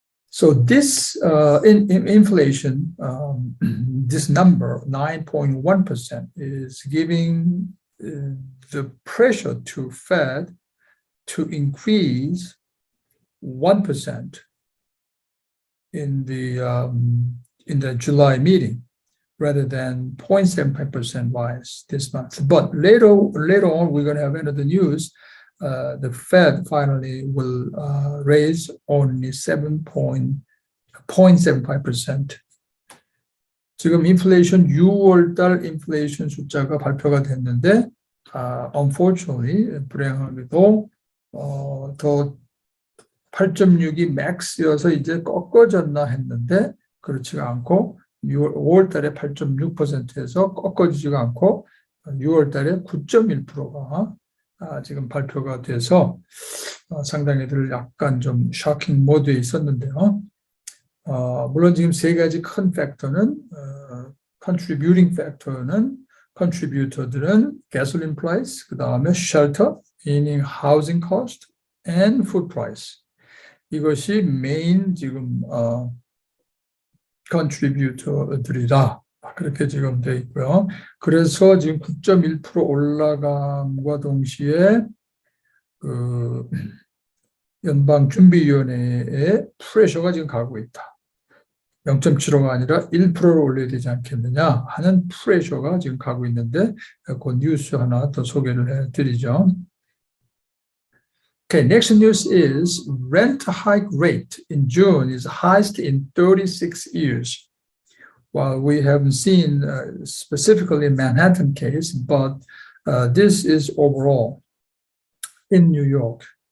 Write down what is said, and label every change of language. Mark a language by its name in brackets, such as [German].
[English] So this inflation, this number, 9.1%, is giving the pressure to Fed to increase 1% in the July meeting, rather than 0.75% rise this month. But later on, we're going to have another news. The Fed finally will raise only 0.75%. [Korean] 지금 인플레이션 6월달 인플레이션 숫자가 발표가 됐는데, unfortunately, 불행하게도 더 8.6이 맥스여서 이제 꺾어졌나 했는데 그렇지가 않고 5월 달에 8.6%에서 꺾어지지가 않고 6월 달에 9.1%가 지금 발표가 돼서 상당히들 약간 좀 쇼킹 모드에 있었는데요. 물론 지금 세 가지 큰 팩터는 contributing contributor들은 [English] gasoline price, [Korean] 그 다음에 shelter, [English] meaning housing cost, and food price. [Korean] 이것이 메인 지금 contributor들이다. 그렇게 지금 되어 있고요. 그래서 지금 9.1% 올라감과 동시에 그 연방준비위원회에 프레셔가 지금 가고 있다. 0.75가 아니라 1%를 올려야 되지 않겠느냐 하는 프레셔가 지금 가고 있는데 그 뉴스 하나 더 소개를 해드리죠. [English] Okay, next news is rent hike rate in June is highest in 36 years. Well, we haven't seen specifically Manhattan case, but this is overall in New York.